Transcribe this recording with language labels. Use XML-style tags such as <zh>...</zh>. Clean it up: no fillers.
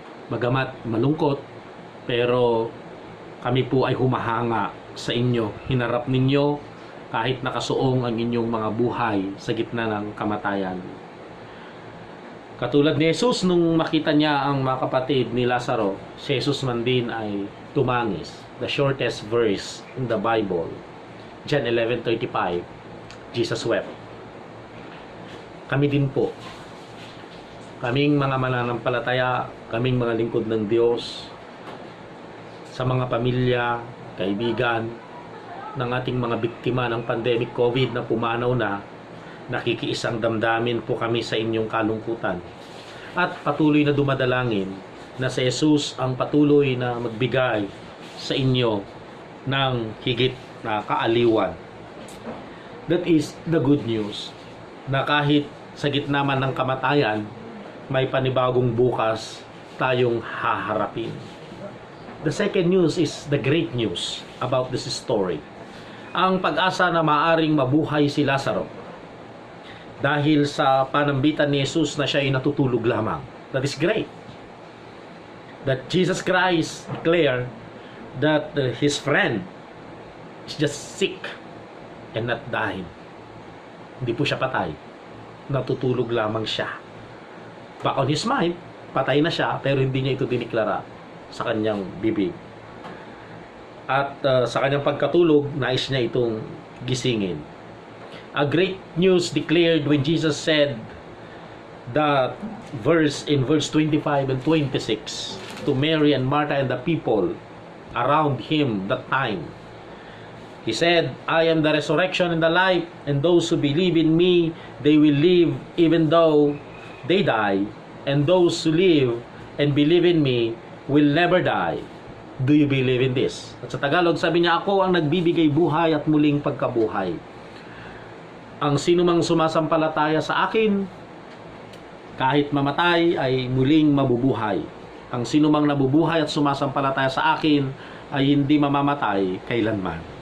<tl>Bagamat malungkot, pero kami po ay humahanga sa inyo. Hinarap ninyo kahit nakasuong ang inyong mga buhay sa gitna ng kamatayan. Katulad ni Jesus, nung makita niya ang mga kapatid ni Lazaro, si Jesus man din ay tumangis.</tl> <en>The shortest verse in the Bible, John 11:35, Jesus wept.</en> <tl>Kami din po, kaming mga mananampalataya, kaming mga lingkod ng Diyos, sa mga pamilya, kaibigan, ng ating mga biktima ng pandemic COVID na pumanaw na, nakikiisang damdamin po kami sa inyong kalungkutan. At patuloy na dumadalangin na si Jesus ang patuloy na magbigay sa inyo ng higit na kaaliwan.</tl> <en>That is the good news,</en> <tl>na kahit sa gitna man ng kamatayan, may panibagong bukas tayong haharapin.</tl> <en>The second news is the great news about this story.</en> <tl>Ang pag-asa na maaring mabuhay si Lazaro dahil sa panambitan ni Jesus na siya ay natutulog lamang.</tl> <en>That is great. That Jesus Christ declared that his friend is just sick and not dying.</en> <tl>Hindi po siya patay. Natutulog lamang siya.</tl> <en>Back on his mind,</en> <tl>patay na siya, pero hindi niya ito diniklara sa kanyang bibig. At sa kanyang pagkatulog, nais niya itong gisingin.</tl> <en>A great news declared when Jesus said that in verse 25 and 26 to Mary and Martha and the people around him that time. He said, I am the resurrection and the life, and those who believe in me, they will live even though they die, and those who live and believe in me will never die. Do you believe in this?</en> <tl>At sa Tagalog, sabi niya, ako ang nagbibigay buhay at muling pagkabuhay. Ang sinumang sumasampalataya sa akin, kahit mamatay, ay muling mabubuhay. Ang sinumang nabubuhay at sumasampalataya sa akin, ay hindi mamamatay kailanman.</tl>